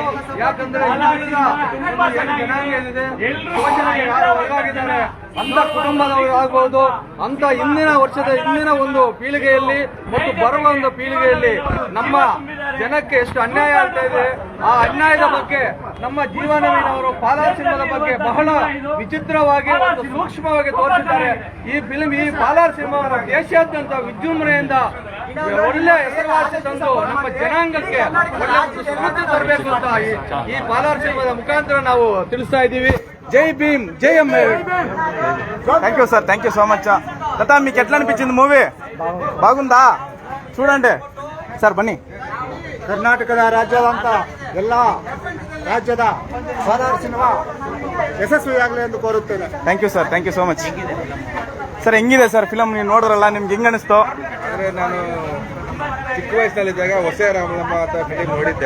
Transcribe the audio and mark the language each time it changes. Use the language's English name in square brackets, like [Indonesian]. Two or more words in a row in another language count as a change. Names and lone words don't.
[Kannada] ಯಾಕಂದ್ರೆ ಒಳಗಾಗಿದ್ದಾರೆ ಅಂತ ಕುಟುಂಬದವರು ಆಗ್ಬಹುದು ಅಂತ ಹಿಂದಿನ ಒಂದು ಪೀಳಿಗೆಯಲ್ಲಿ ಮತ್ತು ಬರುವ ಒಂದು ಪೀಳಿಗೆಯಲ್ಲಿ ನಮ್ಮ ಜನಕ್ಕೆ ಎಷ್ಟು ಅನ್ಯಾಯ ಆಗ್ತಾ ಇದೆ, ಆ ಅನ್ಯಾಯದ ಬಗ್ಗೆ ನಮ್ಮ ಜೀವನವಿನವರು ಪಾಲಾರ್ ಸಿನಿಮಾದ ಬಗ್ಗೆ ಬಹಳ ವಿಚಿತ್ರವಾಗಿ ಮತ್ತು ಸೂಕ್ಷ್ಮವಾಗಿ ತೋರಿಸಿದ್ದಾರೆ. ಈ ಪಾಲಾರ್ ಸಿನಿಮಾವನ್ನು ದೇಶಾದ್ಯಂತ ವಿಜೃಂಭಣೆಯಿಂದ ಒಳ್ಳೆ ಹೆಸರುವಾಸಿ ತಂದು ನಮ್ಮ ಜನಾಂಗಕ್ಕೆ ಒಳ್ಳೆ ಸ್ಫೂರ್ತಿ ತರಬೇಕು ಅಂತ ಈ ಪಾಲಾರ್ ಸಿನಿಮಾದ ಮುಖಾಂತರ ನಾವು ತಿಳಿಸ್ತಾ ఇದ್ದೀವಿ. [Telugu] జై భీమ్, జై అమ్మే. [English] thank you sir, thank you so much. [Telugu] లతా మీకు ఎట్లా అనిపించింది మూవీ? బాగుందా? చూడండి సార్ బన్నీ. [Kannada] ಕರ್ನಾಟಕದ ರಾಜ್ಯದಂತ ಎಲ್ಲ ರಾಜ್ಯದ ಪಾಲಾರ್ ಸಿನಿಮಾ ಯಶಸ್ವಿಯಾಗಲಿ ಎಂದು ಕೋರುತ್ತೇನೆ. [English] thank you sir, thank you so much. [Kannada] ಸರ್ ಹೆಂಗಿದೆ ಸರ್ ಫಿಲಮ್? ನೀವು ನೋಡಿದ್ರಲ್ಲ, ನಿಮ್ಗೆ ಹೆಂಗ್ ಅನಿಸ್ತು? ನಾನು ಚಿಕ್ಕ ವಯಸ್ಸಿನಲ್ಲಿದ್ದಾಗ ಹೊಸ ರಾಮನಮ್ಮ ಅಂತ ಫಿಲಿಂ ನೋಡಿದ್ದೆ.